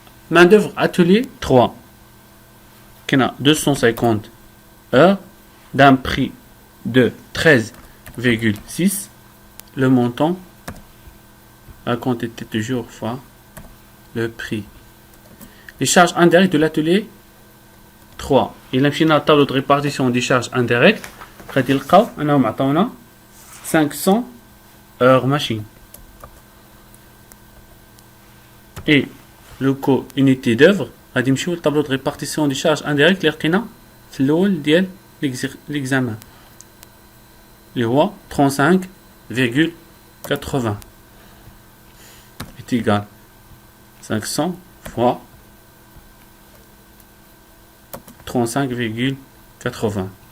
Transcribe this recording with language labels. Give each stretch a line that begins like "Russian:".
French: Main d'œuvre atelier 3 qui a 250 heures d'un prix de 13,6. Le montant à quantité toujours fois le prix. Les charges indirectes de l'atelier 3. Il a un tableau de répartition des charges indirectes.
Arabic: غادي نلقاو انهم عطاونا 500
French: heures machine. Et le coût unité d'œuvre
Arabic: غادي نمشيو للطابلو
French: de répartition des charges indirectes
Arabic: اللي لقينا في الاول ديال
French: l'examen
Arabic: اللي هو
French: 35,80 est égal 500 fois 35,80.